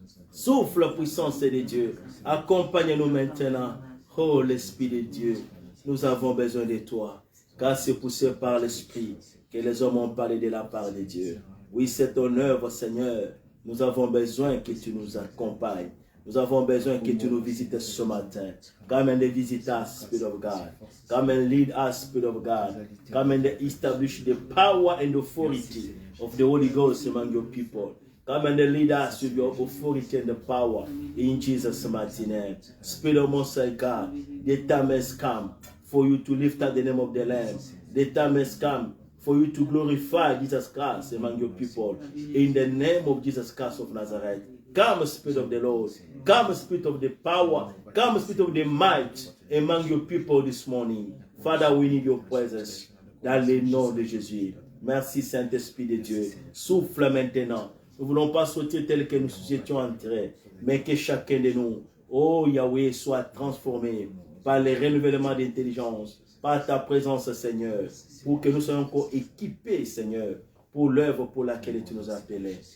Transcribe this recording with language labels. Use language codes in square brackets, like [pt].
[fr] Souffle la puissance de Dieu. Accompagne-nous maintenant. Oh, l'Esprit de Dieu. Nous avons besoin de toi. Car c'est poussé par l'Esprit que les hommes ont parlé de la part de Dieu. Oui, c'est ton œuvre, Seigneur. Nous avons besoin que tu nous accompagnes. Nous avons besoin que tu nous visites ce matin. [en] Come and visit us, Spirit of God. Come and lead us, Spirit of God. Come and establish the power and authority of the Holy Ghost among your people. Come and lead us with your authority and the power in Jesus' mighty name. Spirit of Most High God, the time has come for you to lift up the name of the Lamb. The time has come for you to glorify Jesus Christ among your people. In the name of Jesus Christ of Nazareth. Come, Spirit of the Lord. Come, Spirit of the power. Come, Spirit of the might among your people this morning. Father, we need your presence. [fr] Dans le nom de Jésus. Merci, Saint-Esprit de Dieu. Souffle maintenant. Nous ne voulons pas sauter tel que nous étions entrés, mais que chacun de nous, oh Yahweh, soit transformé par le renouvellement d'intelligence, par ta présence, Seigneur, pour que nous soyons encore équipés, Seigneur, pour l'œuvre pour laquelle tu nous as appelés.